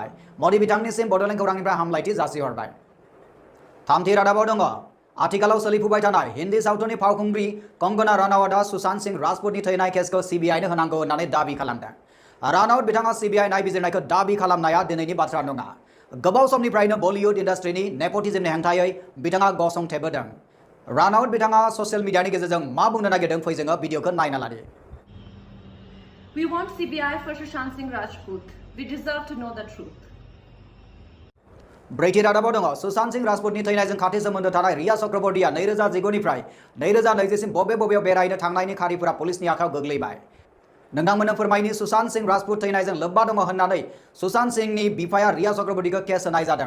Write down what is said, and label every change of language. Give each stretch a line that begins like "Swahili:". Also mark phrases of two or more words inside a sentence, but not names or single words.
Bodo: मदि बिथांनिसिम बड'लेण्ड खौरांनिफ्राय हामलायथि जासिहरबाय। थामथि रादाबाव दङ आथिखालाव सोलिफुबाय थानाय हिन्दी सावथुननि फावखुंग्रि कंगना रानावतआ सुशांत सिंह राजपुतनि थैनाय केसखौ CBI नो होनांगौ होननानै दाबि खालामदों। रानावत बिथाङा CBI नायबिजिरनायखौ दाबि खालामनाया दिनैनि बाथ्रा नङा। गोबाव समनिफ्रायनो बलिउड इन्डास्ट्रिनि नेपटिज्मनि हेंथायै बिथाङा गसंथेबोदों। रानावत बिथाङा ससियेल मिडियानि गेजेरजों मा बुंनो नागिरदों फै जोङो भिडिअखौ नायना लादि।
English: We want CBI for Sushant Singh Rajput. We deserve to know the truth.
Bodo: ब्रैथि रादाबाव दङ सुशांत सिंह राजपुतनि थैनायजों खाथि सोमोन्दो थानाय रिया चक्रवर्तीया 2019 निफ्राय 2020 सिम बबेयाव बेरायनो थांनायनि खारिफोरा पुलिसनि आखायाव गोग्लैबाय। नोंथांमोननो फोरमायनि सुशांत सिंह राजपुत थैनायजों लोब्बा दङ होननानै सुशांत सिंहनि बिफाया रिया चक्रवर्तीखौ केस होनाय जादों।